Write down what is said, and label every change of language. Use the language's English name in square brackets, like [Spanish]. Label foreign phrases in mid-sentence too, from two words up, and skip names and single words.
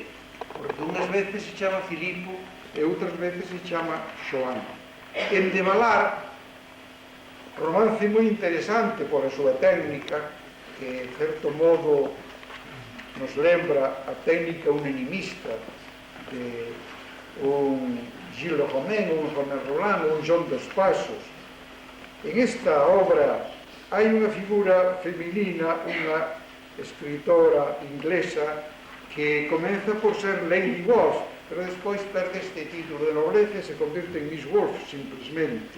[Galician] Porque unhas veces se chama Filipo e outras veces se chama Xoán. En Devalar, romance moi interesante por a súa técnica, que, en certo modo, nos lembra a técnica unanimista de un Gilles Romain, un Romain Roland, un John dos Passos. En esta obra hai unha figura feminina, unha escritora inglesa que comeza por ser Lady Wolf, pero despois perde este título de nobleza e se convirte en Miss Wolf, simplemente.